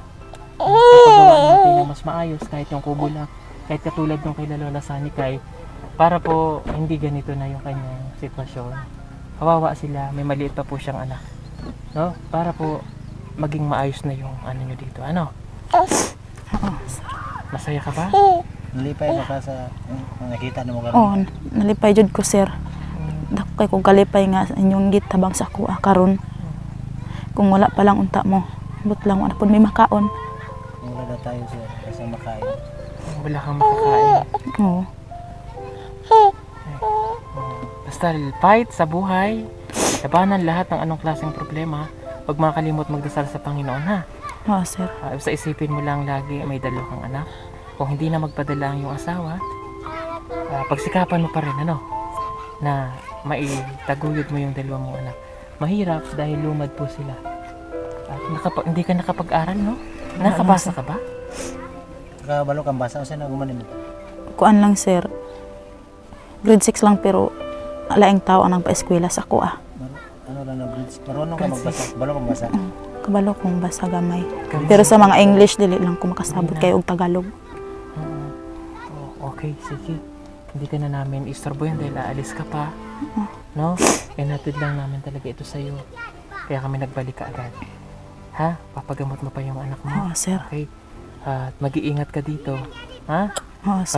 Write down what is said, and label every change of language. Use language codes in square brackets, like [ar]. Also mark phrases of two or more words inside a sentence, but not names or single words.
[tl] Paggawa natin ng mas maayos kahit yung kubo lang, kahit katulad nung kay Lola Sanikay, para po hindi ganito na yung kanyang sitwasyon. Kawawa sila, may maliit pa po siyang anak, no? Para po maging maayos na yung ano nyo dito, ano? Masaya ka ba? [ceb] Nalipay na ka sa nakita nimo karon. Oh, nalipay jud ko sir. Dako kay kong kalipay nga sa inyong gitabang sa kuha karon. Kung wala pa lang unta mo, but lang wala pud may makaon. [tl] Wala na tayo sa kasi makain. Wala kang makakain. Oo. Basta fight sa buhay, labanan lahat ng anong klaseng problema, huwag makalimot magdasal sa Panginoon, ha? Oh, sir. Basta isipin mo lang lagi may dalawa kang anak. Kung hindi na magpadala ang iyong asawa, pagsikapan mo pa rin, ano, na maitaguyod mo yung dalawa mong anak. Mahirap dahil lumad po sila. At hindi ka nakapag-aral, no? Nakabasa ka ba? [ceb] Kabalo kang basa sa naguman nimo. Kuan lang sir. Grade 6 lang pero alaing tao ang pa-eskwela sa kuha. Ano lang na grades. [tl] Marunong ka magbasa. [ceb] Balo kang basa. Kabalo kong basa gamay. Pero sa mga English dili lang ko makasabot kay og Tagalog. Okay, sige. [tl] Hindi ka na namin istorbohin dahil aalis ka pa. No? Inatid lang namin talaga ito sa'yo. Kaya kami nagbalik ka agad. Ha? Papagamot mo pa yung anak mo. Oo, sir. Okay? At mag-iingat ka dito. Ha? Oo, sir.